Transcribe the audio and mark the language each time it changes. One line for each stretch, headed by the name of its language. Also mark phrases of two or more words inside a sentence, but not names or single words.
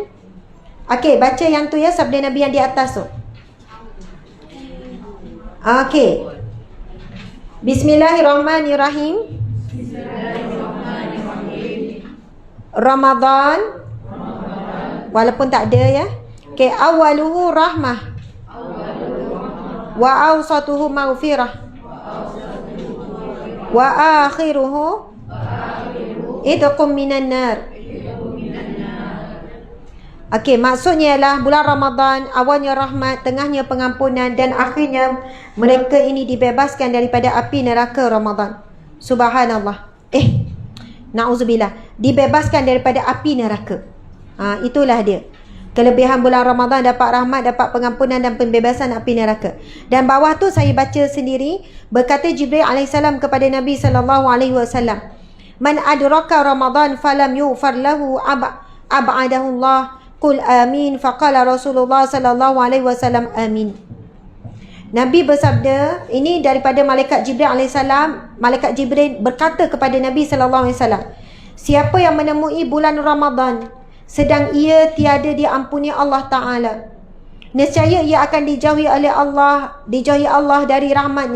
Malay: Okey, baca yang tu ya, sabda Nabi yang di atas tu. Okey. Bismillahirrahmanirrahim. Ramadan. Walaupun tak ada ya. Okey,
Arabic: أوله رحمة. وأوسطه مغفرة. وآخره عتق من النار.
Malay: Okey, maksudnya ialah bulan Ramadan, awalnya rahmat, tengahnya pengampunan dan akhirnya mereka ini dibebaskan daripada api neraka Ramadan.
Arabic: سبحان الله. نعوذ بالله.
Malay: Dibebaskan daripada api neraka. Itulah dia. Kelebihan bulan Ramadan, dapat rahmat, dapat pengampunan dan pembebasan api neraka. Dan bawah tu saya baca sendiri, berkata Jibril alaihissalam kepada Nabi
Arabic: صلى الله عليه وسلم, "من أدرك رمضان فلم يغفر له أبعده الله. قل آمين." فقال رسول الله صلى الله عليه وسلم آمين.
Malay: Nabi bersabda, ini daripada malaikat Jibril alaihissalam. Malaikat Jibril berkata kepada Nabi
Arabic: صلى الله عليه وسلم,
Malay: siapa yang menemui bulan Ramadan sedang ia tiada diampuni Allah Ta'ala, nescaya ia akan dijauhi Allah dari rahmatnya.